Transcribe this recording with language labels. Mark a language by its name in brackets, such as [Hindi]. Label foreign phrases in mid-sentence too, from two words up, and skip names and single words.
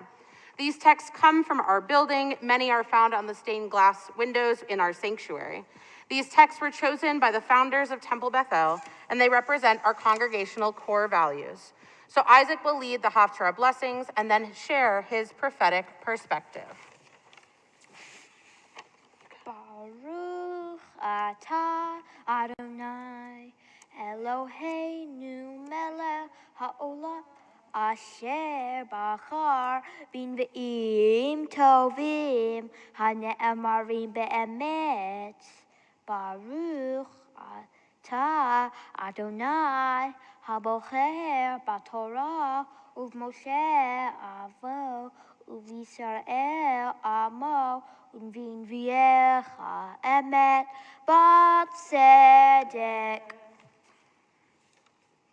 [English] These texts come from our building. Many are found on the stained glass windows in our sanctuary. These texts were chosen by the founders of Temple Beth-El, and they represent our congregational core values. So Isaac will lead the Haftarah blessings and then share his prophetic perspective. [Hebrew] ברוך אתה אדוני אלוהינו מלך העולם אשר בחר בנביאים טובים הנאמרים באמת. ברוך אתה אדוני הבוחר בתורה ובמשה עבדו ובישראל עמו ובנביאיך אמת בצדק.